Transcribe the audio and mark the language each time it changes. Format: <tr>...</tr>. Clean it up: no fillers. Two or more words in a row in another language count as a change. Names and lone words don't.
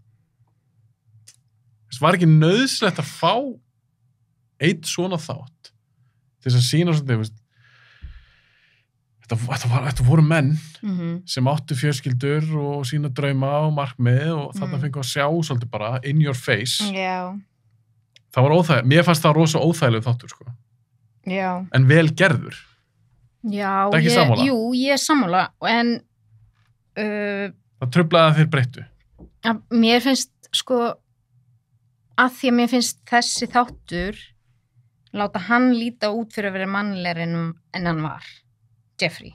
<is>Það var ekki nauðslegt að fá eitt svona þátt til þess að sína svona, þetta voru menn sem áttu fjölskyldur og sína drauma og markmið og þarna fengu að sjá svolítið bara</is> <en>in your face.</en> <is>Já. Það var óþægilegt, mér fannst það rosa óþægilegt þáttur, sko. Já. En vel gerður. Já, það er ekki sammála? Jú, ég er sammála, en það truflaði að þeir breyttu. Mér finnst, sko, að því að mér finnst þessi þáttur láta hann líta út fyrir að vera mannlegri en hann var, Jeffrey.</is>